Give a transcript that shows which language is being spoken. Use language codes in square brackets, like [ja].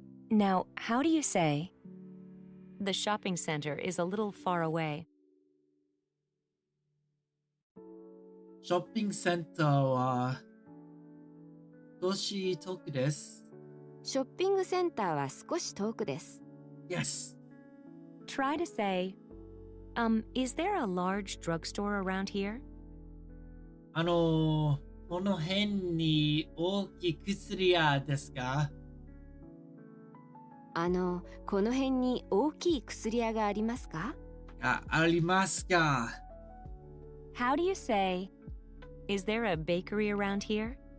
[en] Now, how do you say, the shopping center is a little far away? [ja] ショッピングセンターは少し遠くです。ショッピングセンターは少し遠くです。 [en] Yes. Try to say, is there a large drugstore around here? [ja] この辺に大きい薬屋ですか？この辺に大きい薬屋がありますか？ありますか？ [en] How do you say, is there a bakery around here?